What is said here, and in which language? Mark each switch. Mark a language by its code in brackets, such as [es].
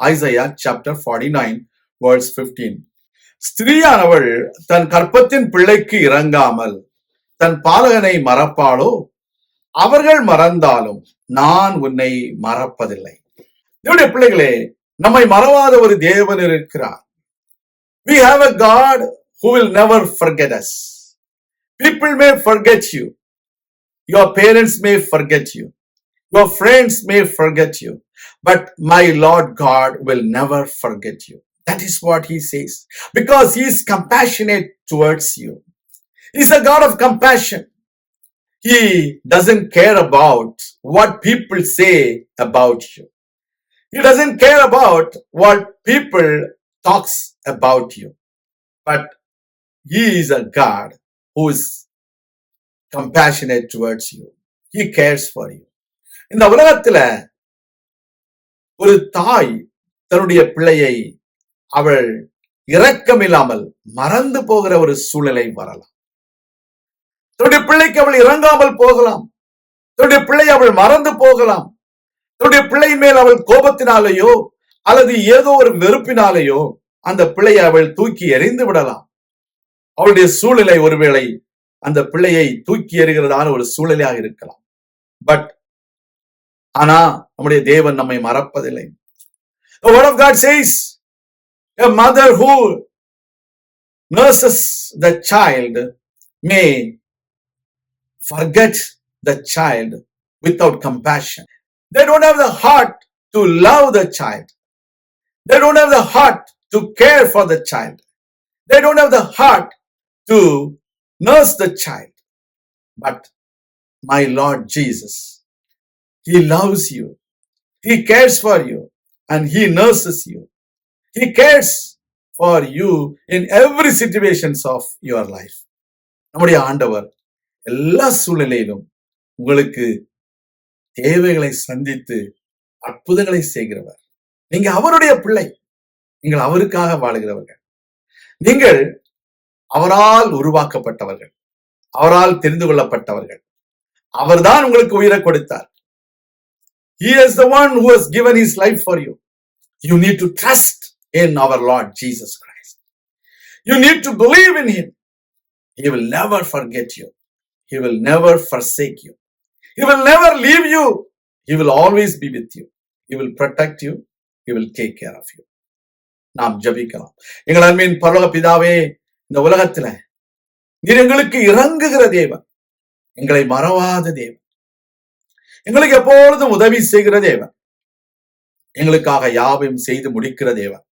[ta] Isaiah chapter 49 verse 15. ஸ்திரீயானவள் தன் கற்பத்தின் பிள்ளைக்கு இறங்காமல் தன் பாலகனை மறப்பாளோ? அவர்கள் மறந்தாலும் நான் உன்னை மறப்பதில்லை. என்னுடைய பிள்ளைகளே, நம்மை மறவாத ஒரு தேவன் இருக்கிறார். [en] We have a God who will never forget us. People may forget you. Your parents may forget you. Your friends may forget you. But my Lord God will never forget you. That is what he says. Because he is compassionate towards you. He is a God of compassion. He doesn't care about what people say about you. He doesn't care about what people talks about you. But he is a God who is compassionate towards you. He cares for you. [ta] இந்த உலகத்துல ஒரு தாய் தன்னுடைய பிள்ளையை அவள் இரக்கமில்லாமல் மறந்து போகிற ஒரு சூழ்நிலை வரலாம். தன்னுடைய பிள்ளைக்கு அவள் இறங்காமல் போகலாம். தன்னுடைய பிள்ளை அவள் மறந்து போகலாம். தன்னுடைய பிள்ளை மேல் அவள் கோபத்தினாலேயோ அல்லது ஏதோ ஒரு வெறுப்பினாலேயோ அந்த பிள்ளையை அவள் தூக்கி எறிந்து விடலாம். அவளுடைய சூழ்நிலை ஒருவேளை அந்த பிள்ளையை தூக்கி எறிகிறதான ஒரு சூழ்நிலையாக இருக்கலாம். பட் ஆனா நம்முடைய தேவன் நம்மை மறப்பதில்லை. [en] The word of God says, a mother who nurses the child may forget the child without compassion. They don't have the heart to love the child. They don't have the heart to care for the child. They don't have the heart to nurse the child. But my Lord Jesus, he loves you. He cares for you and he nurses you. He cares for you in every situations of your life. [ta] நம்முடைய ஆண்டவர் எல்லா சூழ்நிலையிலும் உங்களுக்கு தேவைகளை சந்தித்து அற்புதங்களை செய்கிறவர். நீங்க அவருடைய பிள்ளை. நீங்கள் அவருக்காக வாழுகிறவர்கள். நீங்கள் அவரால் உருவாக்கப்பட்டவர்கள். அவரால் தெரிந்து கொள்ளப்பட்டவர்கள். அவர்தான் உங்களுக்கு உயிரை கொடுத்தார். [en] He is the one who has given his life for you. You need to trust in our Lord Jesus Christ. You need to believe in him. He will never forget you. He will never forsake you. He will never leave you. He will always be with you. He will protect you. He will take care of you. [ta] நாம் ஜெபிக்கலாம். எங்கள் அன்பின் பரலோக பிதாவே, இந்த உலகத்துல நீர் எங்களுக்கு இறங்குகிற தேவன், எங்களை மறவாத தேவன், எங்களுக்கு எப்பொழுதும் உதவி செய்கிற தேவன், எங்களுக்காக யாவையும் செய்து முடிக்கிற தேவன்.